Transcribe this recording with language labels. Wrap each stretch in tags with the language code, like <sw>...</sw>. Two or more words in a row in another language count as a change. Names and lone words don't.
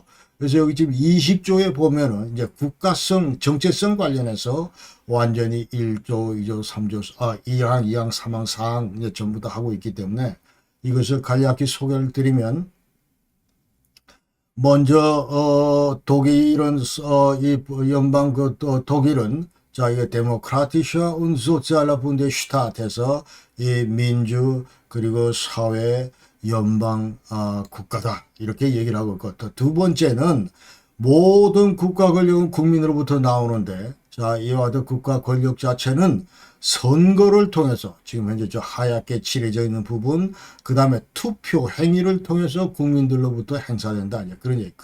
<ko>그래서 여기 지금 20조에 보면은 이제 국가성, 정체성 관련해서 완전히 1조, 2조, 3조, 2항, 2항, 3항, 4항 이제 전부 다 하고 있기 때문에 이것을 간략히 소개를 드리면, 먼저 독일은 이 연방 독일은 자 이게</ko> <de>demokratischer und sozialer Bundesstaat</de> <ko>에서 이 민주 그리고 사회 연방 국가다 이렇게 얘기를 하고 있고, 또 두 번째는 모든 국가 권력은 국민으로부터 나오는데, 자 이와 같은 국가 권력 자체는 선거를 통해서 지금 현재 저 하얗게 칠해져 있는 부분, 그 다음에 투표 행위를 통해서 국민들로부터 행사된다. 그런 얘기.</ko>